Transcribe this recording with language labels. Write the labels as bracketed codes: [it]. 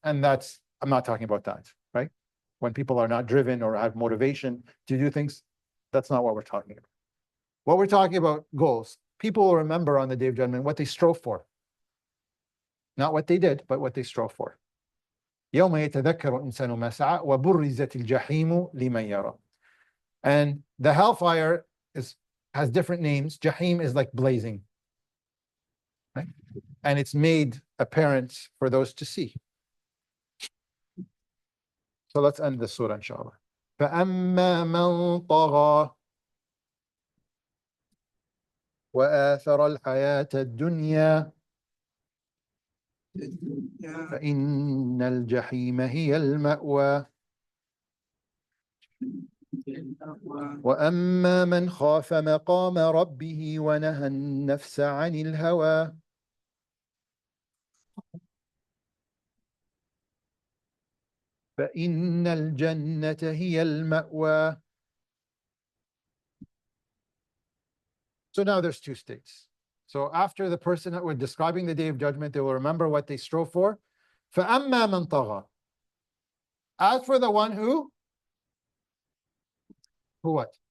[en] And I'm not talking about that, right? When people are not driven or have motivation to do things, that's not what we're talking about. What we're talking about, goals. People will remember on the Day of Judgment what they strove for. Not what they did, but what they strove for. [ar] يوم يتذكر الإنسان ما سعى وبرزت الجحيم لمن يرى. [en] And the hellfire has different names. Jahim is like blazing. Right? And it's made apparent for those to see. So let's end the surah, inshallah. [ar] فَأَمَّا مَنْ طَغَى وآثر الحياة الدنيا فإن الجحيم هي المأوى وأما من خاف مقام ربه ونهى النفس عن الهوى فإن الجنة هي المأوى. [en] So now there's two states. So after the person that we're describing the Day of Judgment, they will remember what they strove for. [ar] فَأَمَّا مَنْ طَغَى. [en] As for the one who what?